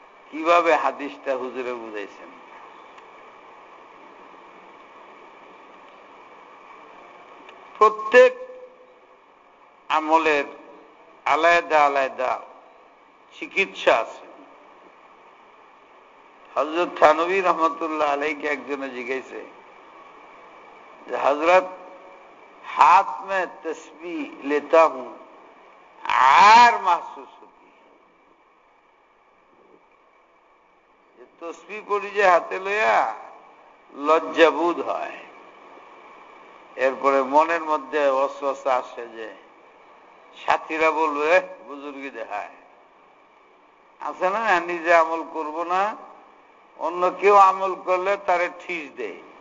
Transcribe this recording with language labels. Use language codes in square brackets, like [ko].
[bn] কিভাবে হাদিসটা হুজুরে বুঝাইছেন? প্রত্যেক আমলের আলাদা আলাদা চিকিৎসা আছে। হযরত থানভী রহমতুল্লাহ আলাইকে একজনে জিজ্ঞাসে যে হযরত [ur] हाथ में तस्बीह लेता हूं, आर महसूस होती है। ये तस्बीह पड़ी [bn] যে হাতে লইয়া লজ্জাবোধ হয়, এরপরে মনের মধ্যে ওয়াসওয়াসা আসে যে সাথীরা বলবে বুজুর্গি দেখায়, আছে না, নিজে আমল করব না, অন্য কেউ আমল করলে তারে ঠিস দেয়।